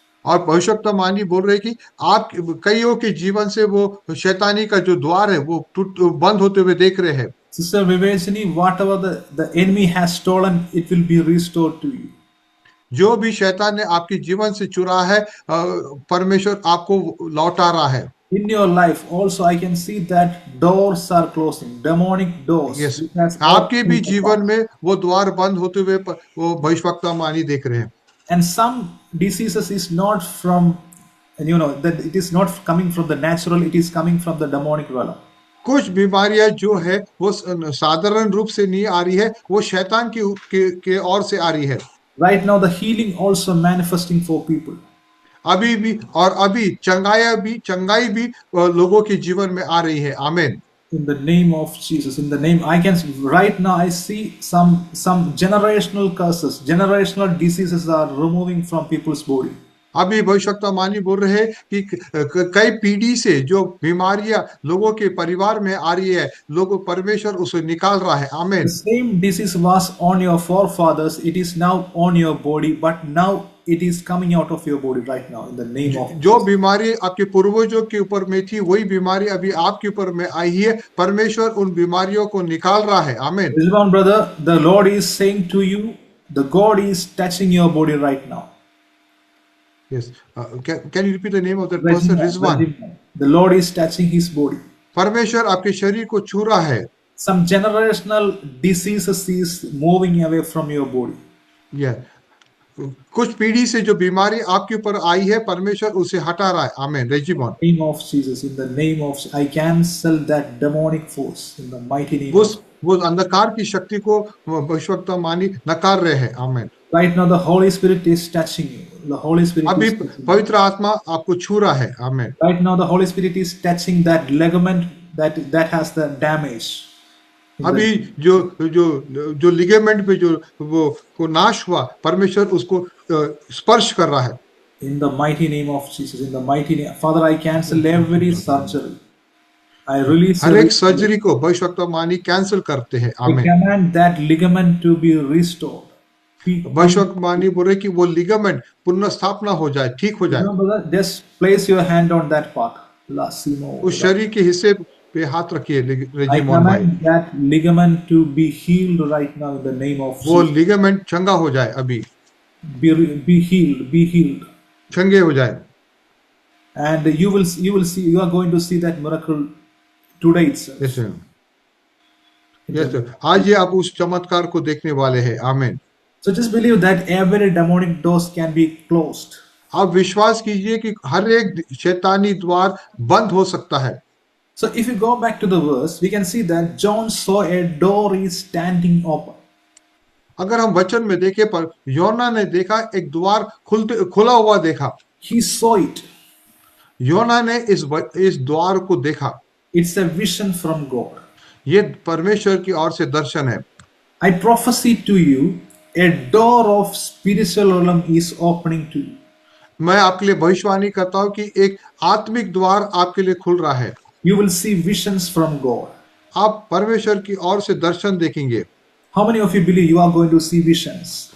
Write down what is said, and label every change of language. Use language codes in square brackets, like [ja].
[hi] और भविष्यवक्ता मानी बोल रहे कि आप कईयों के जीवन से वो शैतानी का जो द्वार है वो बंद होते हुए देख रहे हैं। [en] Sister Vivesini, whatever the enemy has stolen, it will be restored to you. [hi] जो भी शैतान ने आपके जीवन से चुरा है, परमेश्वर आपको लौटा रहा है। [en] In your life also I can see that doors are closing, demonic doors. Yes. [hi] आपके भी जीवन में वो द्वार बंद होते हुए वो भविष्यवक्ता मानी देख रहे हैं। [en] And some diseases is not from, that it is not coming from the natural, it is coming from the demonic realm. [hi] कुछ बीमारियां जो है वो साधारण रूप से नहीं आ रही है, वो शैतान के ओर से आ रही है। [en] Right now the healing also manifesting for people. [hi] अभी भी चंगाई भी लोगों के जीवन में आ रही है। आमीन। [en] In the name of Jesus, in the name, I can right now I see some generational curses, generational diseases are removing from people's body. [hi] अभी भविष्यवक्ता मानी बोल रहे हैं कि कई पीढ़ी से जो बीमारियां लोगों के परिवार में आ रही है, लोगों परमेश्वर उसे निकाल रहा है। आमीन। [en] The same disease was on your forefathers, it is now on your body, but now it is coming out of your body right now in the name of [hi] जो बीमारी आपके पूर्वजों के ऊपर में थी, वही बीमारी अभी आपके ऊपर में आई है। परमेश्वर उन बीमारियों को निकाल रहा है। आमीन। [en] Rizwan brother, the Lord is saying to you, the God is touching your body right now. Yes. Can you repeat the name of that person? Rizwan. The Lord is touching his body. [hi] परमेश्वर आपके शरीर को छू रहा है। [en] Some generational diseases is moving away from your body. Yeah. [hi] कुछ पीढ़ी से जो बीमारी आपके ऊपर आई है, परमेश्वर उसे हटा रहा है। आमीन। रेजिमॉन। [en] In the name of Jesus, in the name of, I cancel that demonic force in the mighty name. [hi] वो अंधकार की शक्ति को भविष्यवक्ता मानी नकार रहे हैं। आमीन। [en] Right now the Holy Spirit is touching you. The Holy Spirit [hi] अभी [en] is touching you. [hi] पवित्र आत्मा आपको छू रहा है। आमीन। [en] Right now the Holy Spirit is touching that ligament that has the damage. [hi] अभी जो लिगामेंट पे जो वो को नाश हुआ, परमेश्वर उसको स्पर्श कर रहा है। [en] In the mighty name of Jesus, in the mighty name, Father, I cancel every surgery. I release [hi] हर एक सर्जरी को भविष्यवक्ता मानी कैंसिल करते हैं। [en] I [hi] आमीन। [en] command that ligament to be restored. [hi] भविष्यवक्ता मानी बोल रहे कि वो लिगामेंट पुनः स्थापना हो जाए, ठीक हो जाए। [en] Just place your hand on that part. [hi] उस शरीर के हिस्से पे हाथ रखिए। [en] I command that ligament to be healed right now in the name of [hi] वो [en] Jesus. [hi] लिगामेंट चंगा हो जाए अभी। [en] be healed, be healed. [hi] चंगे हो जाए. [en] And you will see, you are going to see that miracle today yes itself. Sir. In yes the- sir. [hi] आज ये आप उस चमत्कार को देखने वाले हैं. आमीन. [en] So just believe that every demonic doors can be closed. [hi] आप विश्वास कीजिए कि हर एक शैतानी द्वार बंद हो सकता है. [en] So if you go back to the verse, we can see that John saw a door is standing open. [hi] अगर हम वचन में देखें, पर योना ने देखा एक द्वार खुला हुआ देखा. [en] He saw it. [hi] योना ने इस द्वार को देखा. [en] It's a vision from God. [hi] ये परमेश्वर की ओर से दर्शन है. [en] I prophesy to you, a door of spiritual realm is opening to you. [hi] मैं आपके लिए भविष्यवाणी करता हूं कि एक आत्मिक द्वार आपके लिए खुल रहा है. [en] You will see visions from God. [hi] आप परमेश्वर की ओर से दर्शन देखेंगे. [en] How many of you believe you are going to see visions?